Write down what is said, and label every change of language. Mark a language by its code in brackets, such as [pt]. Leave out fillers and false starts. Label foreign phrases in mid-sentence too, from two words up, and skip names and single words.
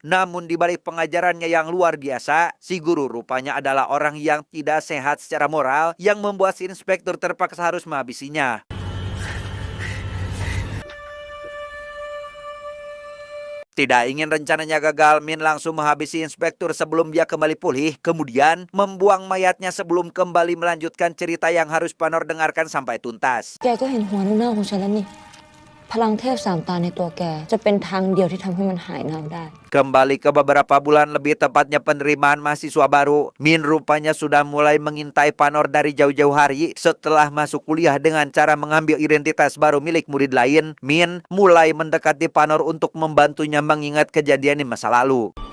[id] Namun di balik pengajarannya yang luar biasa, si guru rupanya adalah orang yang tidak sehat secara moral, yang membuat si inspektur terpaksa harus menghabisinya. Tidak ingin rencananya gagal, Min langsung menghabisi inspektur sebelum dia kembali pulih, kemudian membuang mayatnya sebelum kembali melanjutkan cerita yang harus Panor dengarkan sampai tuntas. [th] แกก็เห็นหัวเน่าๆของฉันแล้วนี่ พลังเทพสามตาในตัวแกจะเป็นทางเดียวที่ทำให้มันหายเน่าได้ [id] Kembali ke beberapa bulan, lebih tepatnya penerimaan mahasiswa baru, Min rupanya sudah mulai mengintai Panor dari jauh-jauh hari. Setelah masuk kuliah dengan cara mengambil identitas baru milik murid lain, Min mulai mendekati Panor untuk membantunya mengingat kejadian di masa lalu.